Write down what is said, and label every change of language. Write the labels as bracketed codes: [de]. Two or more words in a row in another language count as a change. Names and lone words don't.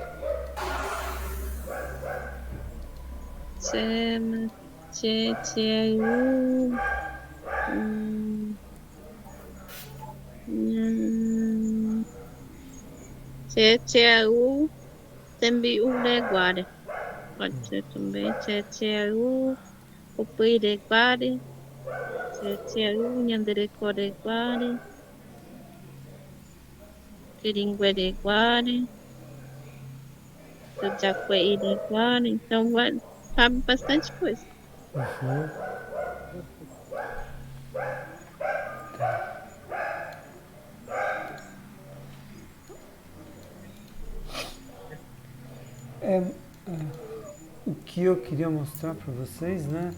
[pt] Chama, tchê, tchê, também o leguare. Pode ser também. Tchê, o pireguare. [gn] Tchê, nhanderecoreguare. Piringuereguare. Jacueiriguare. [pt] Então, cabe bastante coisa. O que eu queria mostrar pra vocês, né?